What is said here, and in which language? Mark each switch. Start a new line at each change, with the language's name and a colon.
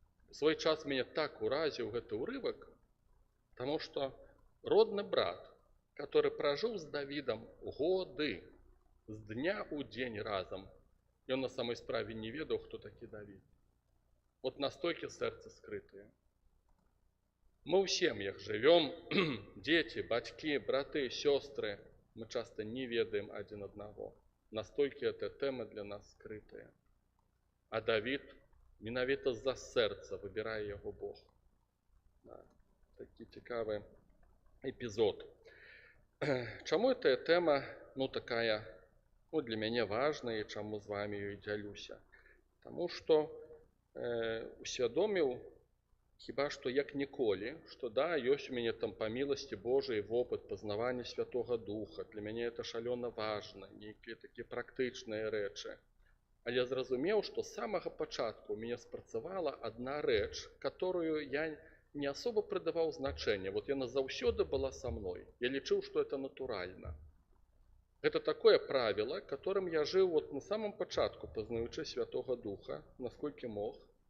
Belarusian: У свой час мяне так уразіў гэты ўрывак, таму што родны брат, который пражыў з Давідам годы, з дня ў дзень разам, ён на самой справе не ведаў, хто такі Давід. Вот настолькі сэрцы скрытыя. Мы ў сем'ях жывём, дзеці, бацькі, браты, сёстры, мы часта не ведаем адзін аднаго. Настолькі эта тэма для нас скрытая. А Давід менавіта з-за сэрца выбірае яго Бог. Да, такі цікавы эпізод. Чаму эта тэма, такая, для мяне важная, і чаму з вами ёй дзялюся? Таму што усвядоміў, хіба што як ніколі, што да, ёсць у мяне там па міласці Божай вопыт пазнавання Святога Духа. Для мяне это шалёна важна, нейкія такія практычныя рэчы. Але я зразумеў, што з самага пачатку ў мяне спрацавала адна рэч,
Russian: которую я не особо придаваў
Belarusian: значэння. Вот яна заўсёды была са мной. Я лічыў, што это натуральна.
Russian: Это такое правило, которым я жил вот на самом початку, познаючи Святого Духа, насколько мог.